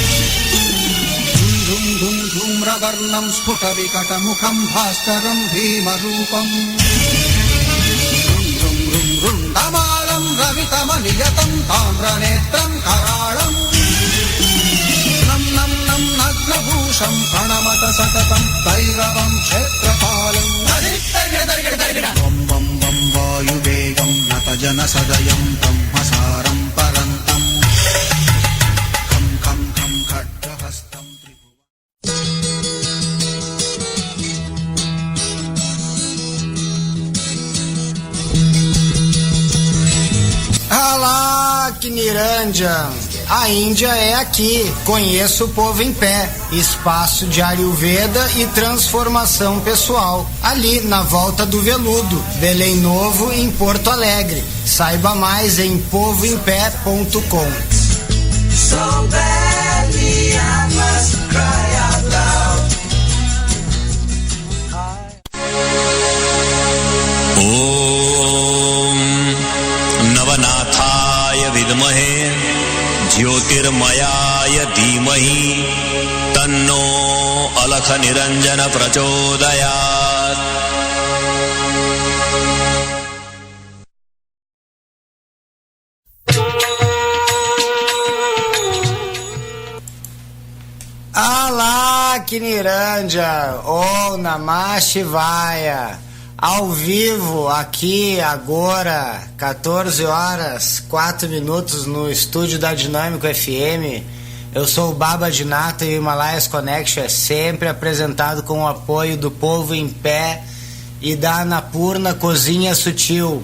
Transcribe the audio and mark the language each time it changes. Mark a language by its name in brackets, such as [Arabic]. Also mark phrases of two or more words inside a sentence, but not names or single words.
[Sanskrit] धुं धुं धूम्रवर्णं स्फुटविकटमुखं भास्करं भीमरूपम् रुं रुं रुण्डमालं रवितमनियतं ताम्रनेत्रं कराळम् नं नं नं नग्नभूषं प्रणमत सततं भैरवं क्षेत्रपालम् वं वं वं वायुवेगं नतजनसदयं ब्रह्मसारं परन्तं खं खं खं खड्गहस्तं अलख निरंजन! [Portuguese] A Índia é aqui. Conheça o povo em pé. Espaço de Ayurveda e transformação pessoal. Ali, na Volta do Veludo, Belém Novo, em Porto Alegre. Saiba mais em povoempé.com. [Sanskrit] ॐ नवनाथाय विद्महे ज्योतिर्मयाय धीमहि तन्नो अलख निरंजन प्रचोदयात्। अलख निरंजन! ॐ नमः शिवाय! [Portuguese] Ao vivo, aqui, agora, 14 horas, 4 minutos no estúdio da Dinâmico FM. Eu sou o Baba de Nata e o Himalayas Connection é sempre apresentado com o apoio do Povo em Pé e da Anapurna Cozinha Sutil.